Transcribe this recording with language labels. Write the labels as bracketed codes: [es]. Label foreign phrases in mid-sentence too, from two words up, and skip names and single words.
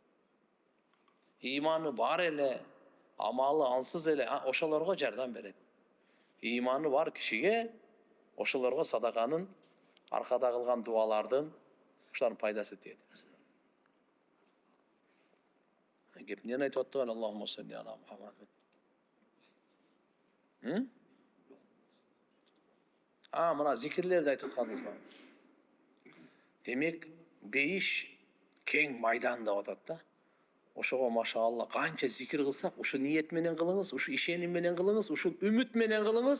[ky] Иманы бар эле, амалы ансыз эле, ошолорго жардам берет. Иманы бар кишиге ошолорго садаканын, аркада кылган дуалардын, ошолордун пайдасы тиет. Кеп эмне айтып атты? [ar] اللهم صل على محمد. [ky] Мына зикирлерди айтып атканбыз. Демек, бейиш кең майдан деп атат да. Ошого машаалла канча зикир кылсак, ушу ниет менен кылыңыз, ушу ишеним менен кылыңыз, ушу үмүт менен кылыңыз.